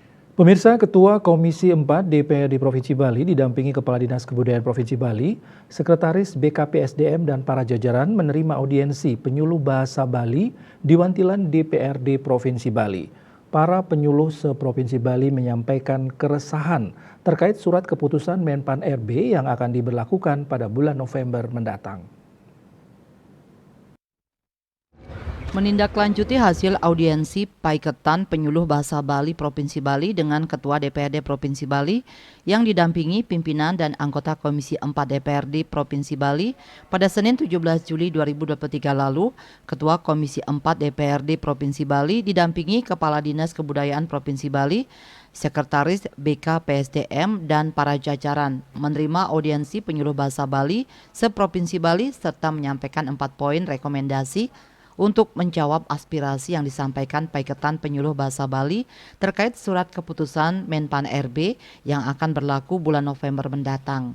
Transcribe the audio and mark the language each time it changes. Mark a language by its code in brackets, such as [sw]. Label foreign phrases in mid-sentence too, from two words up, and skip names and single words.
[id] Pemirsa, Ketua Komisi 4 DPRD Provinsi Bali didampingi Kepala Dinas Kebudayaan Provinsi Bali, Sekretaris BKPSDM dan para jajaran menerima audiensi penyuluh bahasa Bali di Wantilan DPRD Provinsi Bali. Para penyuluh se-Provinsi Bali menyampaikan keresahan terkait surat keputusan Menpan RB yang akan diberlakukan pada bulan November mendatang. Menindaklanjuti hasil audiensi Paiketan Penyuluh Bahasa Bali Provinsi Bali dengan Ketua DPRD Provinsi Bali yang didampingi pimpinan dan anggota Komisi 4 DPRD Provinsi Bali pada Senin 17 Juli 2023 lalu, Ketua Komisi 4 DPRD Provinsi Bali didampingi Kepala Dinas Kebudayaan Provinsi Bali, Sekretaris BKPSDM dan para jajaran menerima audiensi penyuluh bahasa Bali se-Provinsi Bali serta menyampaikan 4 poin rekomendasi untuk menjawab aspirasi yang disampaikan Paiketan Penyuluh Bahasa Bali terkait surat keputusan Menpan RB yang akan berlaku bulan November mendatang.